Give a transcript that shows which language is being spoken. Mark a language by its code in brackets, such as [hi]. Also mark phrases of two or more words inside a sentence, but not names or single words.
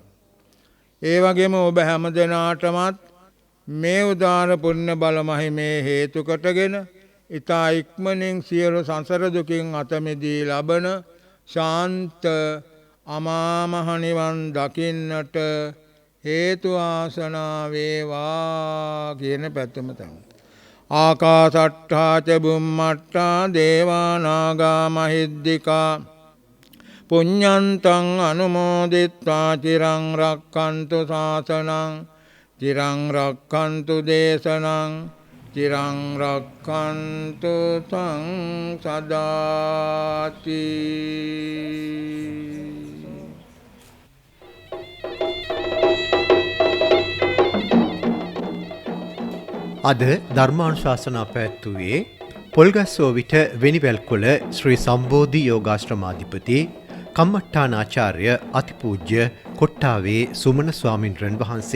[si] ඒ වගේම ඔබ හැම දෙනාටමත් මේ උදාර පුණ්‍ය බල මහිමේ හේතු කොටගෙන ඊතා ඉක්මනින් සියලු සංසාර දුකින් අත මිදී ලබන ශාන්ත අමා මහ නිවන් දකින්නට හේතු ආසනා වේවා කියන පැත්තම තමයි. [pi] ආකාසට්ඨා ච බුම්මට්ඨා දේවා නාග මහිද්దికා පුඤ්ඤන්තං අනුමෝදිත්වා චිරං රක්ඛන්තු ශාසනං චිරං රක්ඛන්තු දේශනං චිරං රක්ඛන්තු තං සදාති. [si] අද ධර්මානුශාසනා පැවැත්වුවේ පොල්ගස්සෝ විට වෙනිවැල්කොළ ශ්‍රී සම්බෝධි යෝගාශ්‍රමාධිපති කම්මට්ටානාචාර්ය අතිපූජ්‍ය කොට්ටාවේ සුමන ස්වාමින්ද්‍රයන් වහන්සේ.